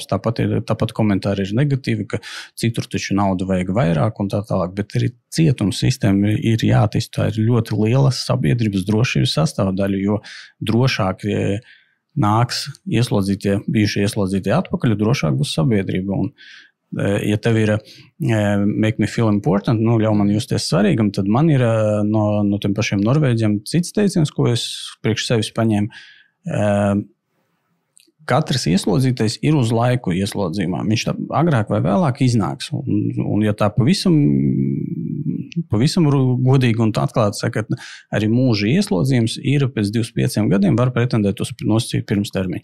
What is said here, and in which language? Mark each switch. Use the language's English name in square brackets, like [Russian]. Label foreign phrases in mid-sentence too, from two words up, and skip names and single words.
[Latvian] Tāpat komentāri ir negatīvi, ka citur taču naudu vajag vairāk un tā tālāk, bet arī cietuma sistēma ir jāattīst. Tā ir ļoti liela sabiedrības drošības sastāvdaļa, jo drošāk nāks bijušie ieslodzītie atpakaļ, drošāk būs sabiedrība. Un, ja tev ir [English] make me feel important, [Latvian] ļauj man justies svarīgam, tad man ir no tiem pašiem norvēģiem cits teiciens, ko es priekš sevis paņēmu. Katrs ieslodzītais ir uz laiku ieslodzījumā. Viņš tā agrāk vai vēlāk iznāks. Un ja tā pavisam godīgi un atklāti sakot, arī mūža ieslodījums ir pēc 25 gadiem var pretendēt uz nosacītu pirms termiņu.